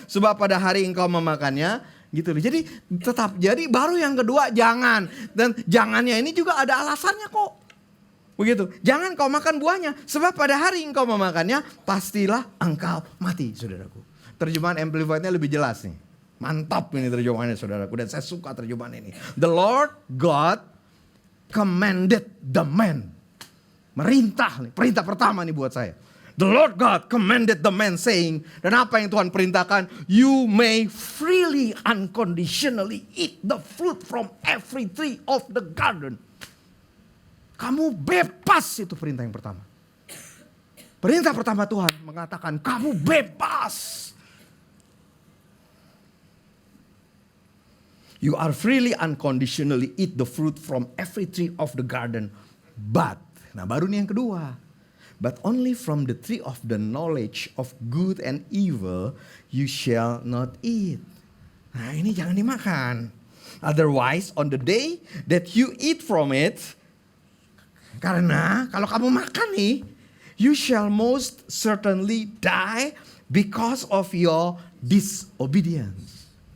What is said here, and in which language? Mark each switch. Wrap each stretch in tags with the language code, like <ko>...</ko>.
<id>Sebab pada hari engkau memakannya, gitu loh. Jadi baru yang kedua jangan. Dan jangannya ini juga ada alasannya kok. Begitu. Jangan kau makan buahnya. Sebab pada hari engkau memakannya, pastilah engkau mati, saudaraku. Terjemahan Amplified-nya lebih jelas nih. Mantap ini terjemahannya, saudaraku. Dan saya suka terjemahan ini.</id> <en>The Lord God commanded the man.</en> <id>Merintah nih. Perintah pertama nih buat saya.</id> <en>The Lord God commanded the man saying.</en> <id>Dan apa yang Tuhan perintahkan?</id> <en>You may freely unconditionally eat the fruit from every tree of the garden.</en> <id>Kamu bebas, itu perintah yang pertama. Perintah pertama Tuhan mengatakan kamu bebas.</id> <en>You are freely unconditionally eat the fruit from every tree of the garden.</en> <id>But, nah baru nih yang kedua.</id> <en>But only from the tree of the knowledge of good and evil you shall not eat.</en> <id>Nah ini jangan dimakan.</id> <en>Otherwise on the day that you eat from it,</en> <id>karena kalau kamu makan nih,</id> <en>you shall most certainly die because of your disobedience.</en>